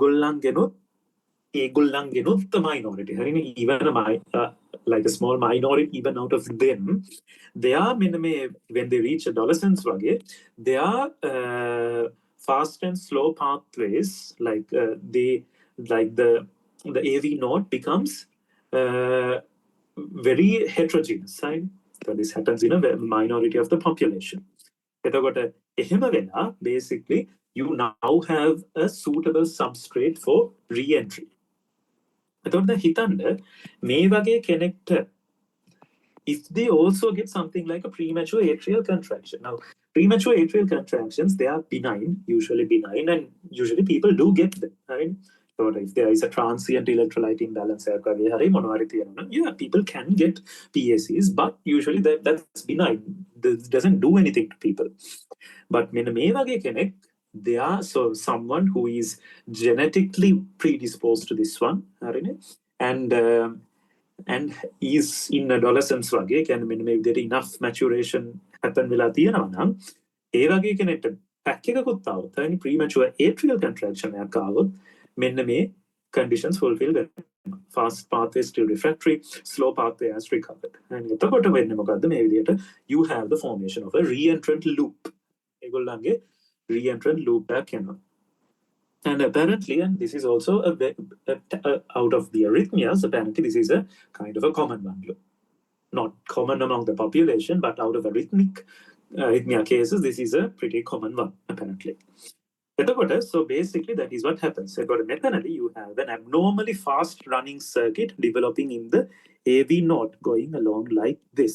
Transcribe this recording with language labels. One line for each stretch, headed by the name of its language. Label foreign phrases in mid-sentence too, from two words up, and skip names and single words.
English: the minority, even like a small minority, even out of them, they are when they reach adolescence, they are fast and slow pathways, like the AV node becomes very heterogeneous. So this happens in a minority of the population. Basically, you now have a suitable substrate for re-entry.
Sinhala: එතකොට දැන් හිතන්න මේ වගේ කෙනෙක්ට
English: if they also get something like a premature atrial contraction. Now, premature atrial contractions, they are benign, usually benign, and usually people do get them. Right? So if there is a transient electrolyte imbalance, yeah, people can get PACs, but usually that's benign. This doesn't do anything to people. But they are so someone who is genetically predisposed to this one, and is in adolescence වගේ
Sinhala: කියන්නේ මෙන්න මේ විදිහට
English: enough maturation happen
Sinhala: වෙලා තියෙනවා නම් ඒ වගේ කෙනෙක්ට පැක් එකකුත් આવොත් හරිනේ
English: premature atrial contraction
Sinhala: එකක් આવොත් මෙන්න මේ
English: conditions fulfill
Sinhala: වෙනවා
English: fast pathway still refractory slow pathway as recovered and
Sinhala: එතකොට වෙන්නේ මොකද්ද මේ විදිහට
English: you have the formation of a reentrant loop
Sinhala: ඒගොල්ලන්ගේ
English: reentrant loop
Sinhala: එකක් එනවා.
English: And apparently, and this is also out of the arrhythmias, apparently this is a kind of a common one. Not common among the population, but out of arrhythmia cases, this is a pretty common one, apparently. So basically, that is what happens. Mechanically, you have an abnormally fast running circuit developing in the AV node going along like this.